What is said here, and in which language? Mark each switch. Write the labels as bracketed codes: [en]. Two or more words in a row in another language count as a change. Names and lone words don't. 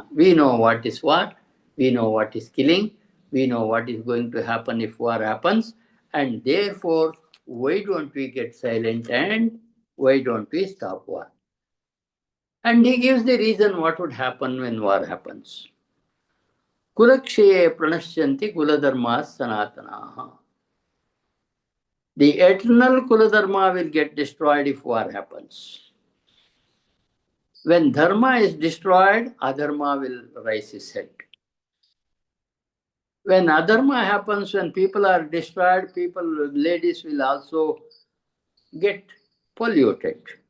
[en] We know what is war, we know what is killing, we know what is going to happen if war happens, and therefore, why don't we get silent and why don't we stop war? And he gives the reason what would happen when war happens. [sa] कुलक्षये प्रणश्यन्ति कुलधर्मास् सनातनाः. [en] The eternal kuladharma will get destroyed if war happens. When dharma is destroyed, adharma will rise its head. When adharma happens, when people are destroyed, ladies will also get polluted.